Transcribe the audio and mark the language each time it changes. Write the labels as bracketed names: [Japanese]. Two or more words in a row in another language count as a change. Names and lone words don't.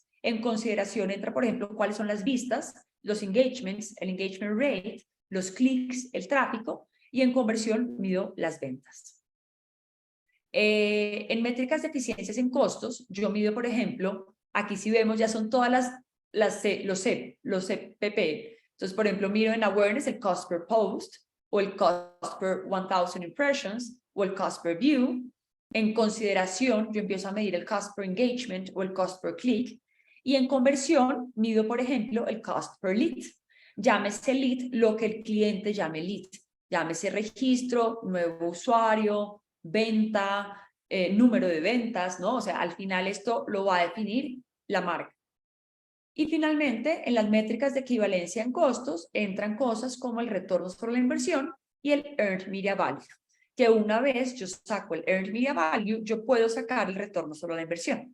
[Spanish] En consideración entra, por ejemplo, cuáles son las vistas, los engagements, el [English] engagement rate, [Spanish] los clics, el tráfico, y en conversión mido las ventas. En métricas de eficiencias en costos, yo mido, por ejemplo, aquí si vemos ya son todas los CPP. Entonces, por ejemplo, miro en awareness el [English] cost per post, [Spanish] o el [English] cost per 1,000 impressions, [Spanish] o el [English] cost per view. [Spanish] En consideración, yo empiezo a medir el [English] cost per engagement [Spanish] o el [English] cost per click. [Spanish] Y en conversión, mido, por ejemplo, el [English] cost per lead. [Spanish] Llámese lead lo que el cliente llame lead. Llámese registro, nuevo usuario, venta, número de ventas, ¿no? O sea, al final esto lo va a definir la marca. Y finalmente, en las métricas de equivalencia en costos, entran cosas como el retorno sobre la inversión y el [English] Earned Media Value, [Spanish] que una vez yo saco el [English] Earned Media Value, [Spanish] yo puedo sacar el retorno sobre la inversión.